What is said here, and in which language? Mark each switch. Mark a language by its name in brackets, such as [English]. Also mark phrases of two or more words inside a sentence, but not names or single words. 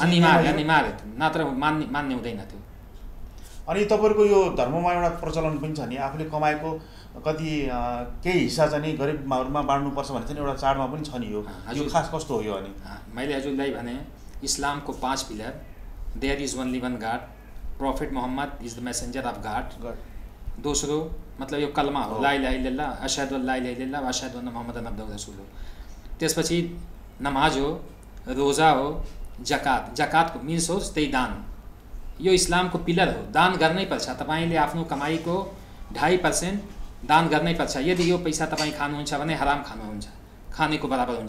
[Nepali] अनिवार्य नत्र मान्ने हुँदैन त्यो। अनि तपाईँहरूको यो धर्ममा एउटा प्रचलन पनि छ नि, आफूले कमाएको कति केही हिस्सा चाहिँ गरिबहरूमा बाँड्नुपर्छ भने चाहिँ एउटा चाडमा पनि छ नि। यो खास कस्तो हो यो? अनि मैले हजुरलाई भने इस्लामको 5 पिलर, [English] There is only one God, Prophet Muhammad is the messenger of God. [Nepali] दोस्रो मतलब यो कलमा हो, [Arabic] لا إله إلا الله، أشهد أن لا إله إلا الله وأشهد أن محمدا عبده رسول हो। [Nepali] त्यसपछि नमाज हो, रोज़ा हो, जकातको मिन्स हो त्यही दान। यो इस्लामको पिलर हो, दान गर्नै पर्छ। तपाईले आफ्नो कमाईको 2.5% दान गर्नै पर्छ। यदि यो पैसा तपाईँ खानुहुन्छ भने हराम खानेको बराबर हुन्छ।